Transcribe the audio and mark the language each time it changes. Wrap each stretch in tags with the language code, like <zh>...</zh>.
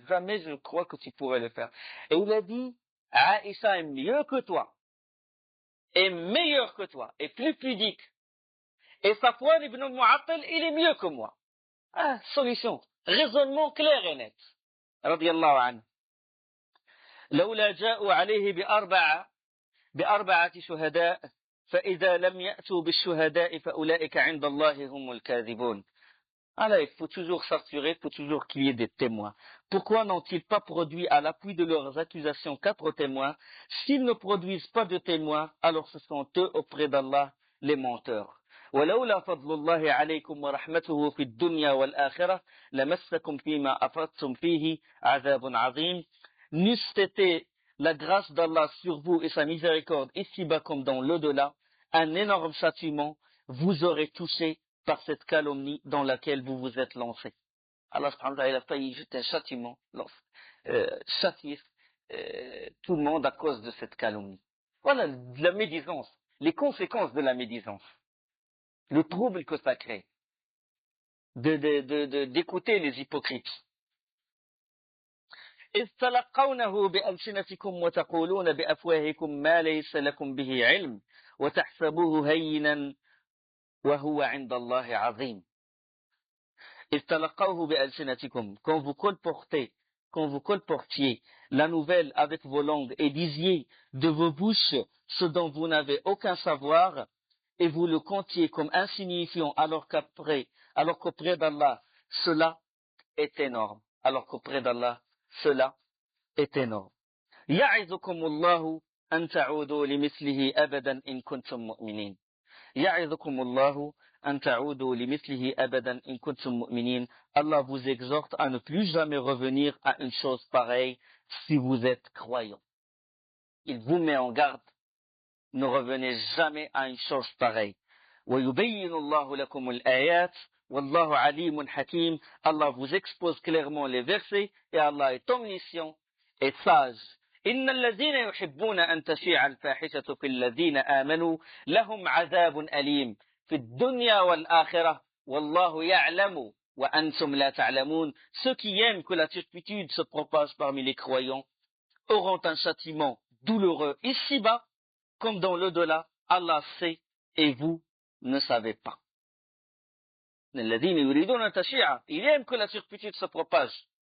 <fr>Jamais je crois que tu pourrais le faire. Et il a dit, Aïcha est mieux que toi, est meilleur que toi, est plus pudique. Et Safwan ibn al-Mu'attal, il est mieux que moi. Ah, solution. Raisonnement clair et net.</fr> <ar>Radiyallahu anhu. لولا جاءوا عليه بأربعة شهداء فإذا لم يأتوا بالشهداء فأولئك عند الله هم الكاذبون.</ar> <fr>Alors, il faut toujours s'assurer, il faut toujours qu'il y ait des témoins. Pourquoi n'ont-ils pas produit à l'appui de leurs accusations 4 témoins? S'ils ne produisent pas de témoins, alors ce sont eux auprès d'Allah les menteurs.</fr> <ar>ولولا فضل الله عليكم ورحمته في الدنيا والآخرة لمسكم فيما أفضتم فيه عذاب عظيم.</ar> <fr>N'eût été la grâce d'Allah sur vous et sa miséricorde ici-bas comme dans l'au-delà, un énorme châtiment vous aurait touché par cette calomnie dans laquelle vous vous êtes lancé. Allah subhanahu wa ta'ala a failli jeter un châtiment, châtier tout le monde à cause de cette calomnie. Voilà la médisance, les conséquences de la médisance, le trouble que ça crée, d'écouter les hypocrites.</fr> <ar>إذ تلقونه بألسنتكم وتقولون بأفواهكم ما ليس لكم به علم وتحسبوه هينا وهو عند الله عظيم. إذ تلقوه بألسنتكم,</ar> <fr>quand vous colportiez la nouvelle avec vos langues et disiez de vos bouches ce dont vous n'avez aucun savoir et vous le comptiez comme insignifiant alors qu'auprès d'Allah cela est énorme. Alors qu'auprès d'Allah cela est énorme.</fr> <ar>يعظكم الله أن تعودوا لمثله أبدا إن كنتم مؤمنين. يعظكم الله أن تعودوا لمثله أبدا إن كنتم مؤمنين.</ar> <fr>Allah vous exhorte à ne plus jamais revenir à une chose pareille si vous êtes croyants. Il vous met en garde, ne revenez jamais à une chose pareille.</fr> <ar>ويبين الله لكم الآيات والله عليم حكيم.</ar> <fr>Allah vous expose clairement les versets et Allah est omniscient et sage.</fr> <ar>إن الذين يحبون أن تشيع الفاحشة في الذين آمنوا لهم عذاب أليم في الدنيا والآخرة والله يعلم وأنتم لا تعلمون.</ar> <fr>Ceux qui aiment que la turpitude se propage parmi les croyants auront un châtiment douloureux ici-bas comme dans l'au-delà. Allah sait et vous ne savez pas.</fr> <ar>الذين يريدون أن تشيع,</ar> <fr>ils aiment que la turpitude se propage.</fr>